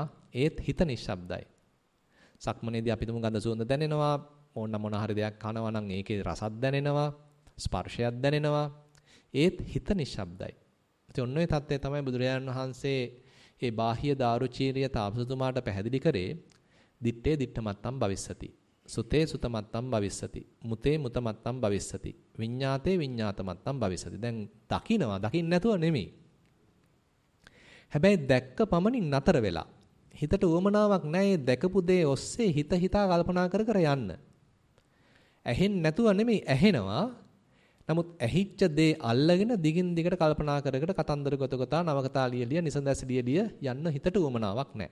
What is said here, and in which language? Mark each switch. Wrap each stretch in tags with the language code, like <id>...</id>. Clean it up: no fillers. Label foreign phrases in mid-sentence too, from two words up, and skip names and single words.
<si>ඒත් හිත නිශ්ශබ්දයි. සක්මනේදී අපි තුමු ගඳ සුවඳ දැනෙනවා. මොන හරි දෙයක් කනවා නම් ඒකේ රසක් දැනෙනවා. ස්පර්ශයක් දැනෙනවා. ඒත් හිත නිශ්ශබ්දයි. ඉතින් ඔන්න ඔය தත්ත්වය තමයි බුදුරජාණන් වහන්සේ ඒ බාහ්‍ය දාරුචීරිය තාපසතුමාට පැහැදිලි කරේ.</si> <pi>දිත්තේ දිත්තමත්තම් භවිස්සති. සුතේ සුතමත්තම් භවිස්සති. මුතේ මුතමත්තම් භවිස්සති. විඤ්ඤාතේ විඤ්ඤාතමත්තම් භවිස්සති.</pi> <si>දැන් දකින්නවා දකින්න නැතුව නෙමෙයි. හැබැයි දැක්ක පමණින් නතර වෙලා හිතට උවමනාවක් නැහැ දැකපු දේ ඔස්සේ හිත හිතා කල්පනා කර කර යන්න. ඇහෙන්නේ නැතුව නෙමෙයි ඇහෙනවා. නමුත් ඇහිච්ච දේ අල්ලගෙන දිගින් දිගට කල්පනා කර කර කතන්දර ගොතගතා නවකතා ලියලිය නිසඳැස් ලියලිය යන්න හිතට උවමනාවක් නැහැ.</si>